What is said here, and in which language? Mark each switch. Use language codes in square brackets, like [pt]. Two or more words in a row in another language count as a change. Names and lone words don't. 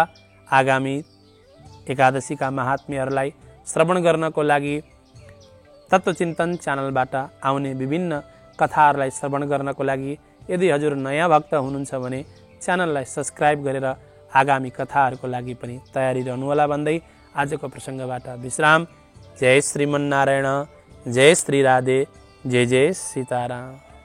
[ne] आगामी एकादशीका महात्म्यहरूलाई श्रवण गर्नको लागि तत्त्वचिन्तन च्यानलबाट आउने विभिन्न कथाहरूलाई श्रवण गर्नको लागि यदि हजुर नयाँ भक्त हुनुहुन्छ भने च्यानललाई सब्सक्राइब गरेर आगामी कथाहरूको लागि पनि तयारी रहनुहोला भन्दै आजको प्रसङ्गबाट विश्राम। जय श्रीमन्नारायण, जय श्री राधे, जय जय सीताराम।